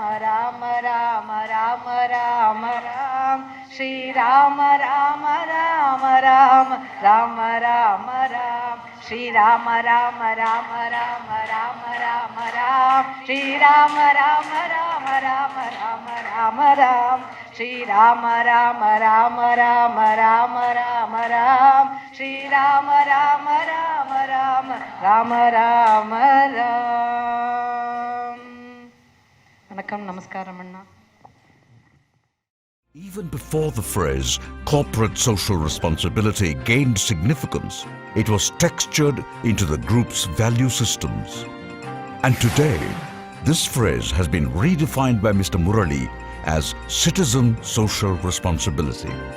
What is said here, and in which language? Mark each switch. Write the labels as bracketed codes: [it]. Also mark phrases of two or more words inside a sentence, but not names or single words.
[ta] ராம ராம ராம ராம ராம் ஸ்ரீராம ராம ராம ராம ராம ராம ராம் ஸ்ரீராம ராம ராம ராம ராம ராம ராம் ஸ்ரீராம ராம ராம ராம ராம ராம ராம் ஸ்ரீராம ராம ராம ராம ராம ராம ராம் ஸ்ரீராம ராம ராம ராம ராம ராம ராம். வணக்கம், நமஸ்காரம் அண்ணா. [en] Even before the phrase corporate social responsibility gained significance, it was textured into the group's value systems. And today, this phrase has been redefined by Mr. Murali as citizen social responsibility.